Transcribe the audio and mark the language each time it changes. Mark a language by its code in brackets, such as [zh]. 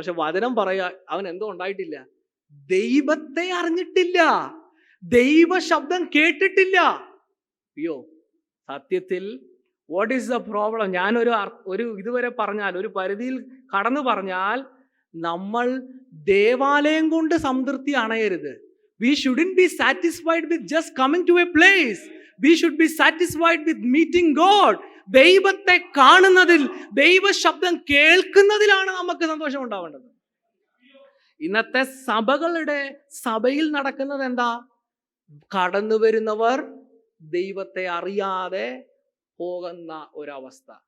[ml] പക്ഷെ വചനം പറയാ അവൻ എന്തോ ഉണ്ടായിട്ടില്ല, ദൈവത്തെ അറിഞ്ഞിട്ടില്ല, ദൈവ ശബ്ദം കേട്ടിട്ടില്ല. അയ്യോ, സത്യത്തിൽ [en] What is the problem? [ml] ഞാനൊരു ഇതുവരെ പറഞ്ഞാൽ, ഒരു പരിധിയിൽ കടന്നു പറഞ്ഞാൽ, നമ്മൾ ദേവാലയം കൊണ്ട് സംതൃപ്തി അണയരുത്. [en] We shouldn't be satisfied with just coming to a place. We should be satisfied with meeting God. [ml] ദൈവത്തെ കാണുന്നതിൽ, ദൈവ ശബ്ദം കേൾക്കുന്നതിലാണ് നമുക്ക് സന്തോഷം ഉണ്ടാവേണ്ടത്. ഇന്നത്തെ സഭയിൽ നടക്കുന്നത് എന്താ? കടന്നു വരുന്നവർ ദൈവത്തെ അറിയാതെ പോകുന്ന ഒരവസ്ഥ.